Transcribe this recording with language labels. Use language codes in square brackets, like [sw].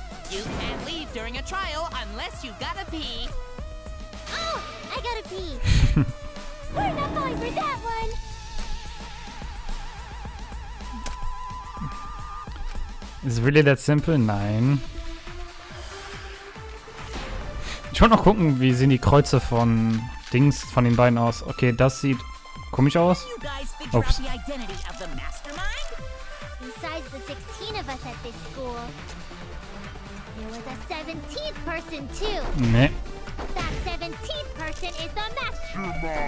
[en] You can't leave during a trial unless you gotta pee. Oh, I gotta pee. We're not going for that one. Is it really that simple? [de] Nein. Ich wollte noch gucken, wie sehen die Kreuze von Dings, von den beiden aus. Okay, das sieht komisch aus. [en] You guys figure out [de] Ups. [en] the identity of the mastermind? Besides the 16 of us at this school, there was a 17th person too. [de] Nee. [en] That 17th person is the mastermind.